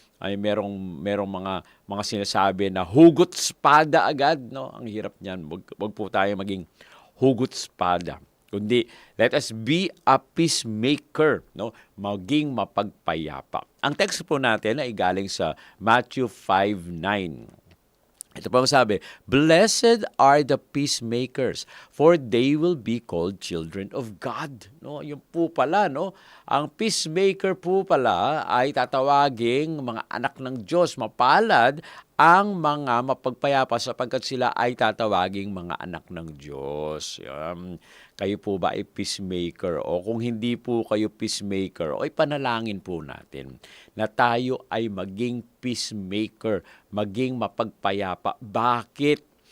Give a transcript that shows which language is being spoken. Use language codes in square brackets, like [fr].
[tl] Ay merong mga sinasabi na hugot espada agad, no? Ang hirap niyan. Wag po tayo maging hugot espada. Kundi [en] let us be a peacemaker, [tl] no? Maging mapagpayapa. Ang text po natin ay galing sa Matthew 5:9. Ito po ang sabi, [en] blessed are the peacemakers, for they will be called children of God. [tl] No, yung po pala, no? Ang peacemaker po pala ay tatawaging mga anak ng Diyos. Mapalad ang mga mapagpayapa sapagkat sila ay tatawaging mga anak ng Diyos. Kayo po ba ay peacemaker? O kung hindi po kayo peacemaker, o ipanalangin po natin na tayo ay maging peacemaker, maging mapagpayapa. Bakit?